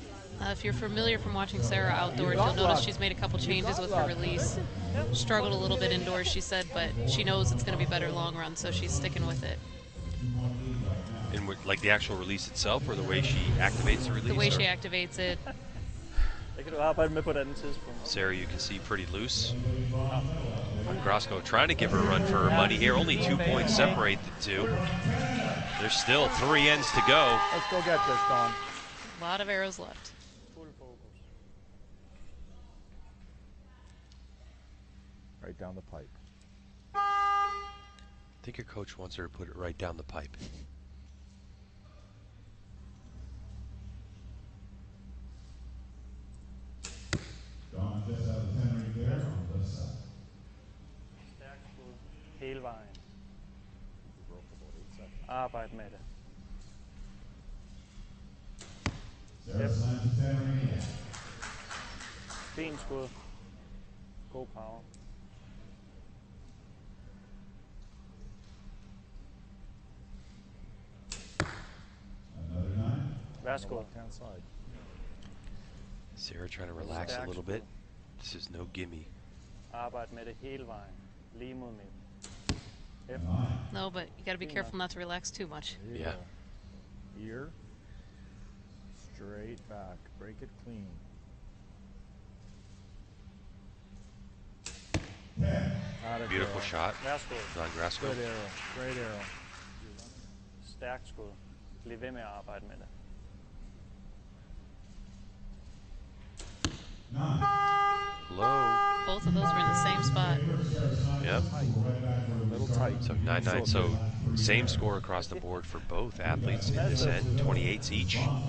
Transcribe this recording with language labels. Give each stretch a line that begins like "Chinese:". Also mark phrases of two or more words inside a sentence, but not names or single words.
English: If you're familiar from watching Sarah outdoors, you'll notice she's made a couple changes with her release. Struggled a little bit indoors, she said, but she knows it's going to be better long run, so she's sticking with it. In like the actual release itself, or the way she activates the release? The way or? she activates it.
Danish: Det kan du arbejde med på et andet tidspunkt.
English: Sarah, you can see pretty loose. Grasco trying to give her a run for her money here. Only 2 points separate the two. There's still 3 ends to go. Let's go get this, Dawn. A lot of arrows left.
Danish: Fuld fokus.
English: Right down the pipe. I think your coach wants her to put it right down the pipe. Dawn just out of 10 right there on the left side.
Danish: Stærkt skud. Hele vejen. Arbejd med det.
English: Sarah slams the 10 right here.
Danish: Fint skud. God power.
English: Another 9.
Danish: Værsgo.
English: Left-hand side. Sarah trying to relax a little bit. This is no gimme.
Danish: Arbejd med det hele vejen. Lige mod midten.
English: Yep. No, but you got to be careful not to relax too much. Yeah. Ear. Straight back. Break it clean. Beautiful shot.
Danish: Værsgo.
English: Don Grasco. Good arrow. Great arrow.
Danish: Stærkt skud. Bliv ved med at arbejde med det.
English: Low. both of those were in the same spot. Yep. A little tight. So 9-9. So same score across the board for both athletes in this end, 28s each.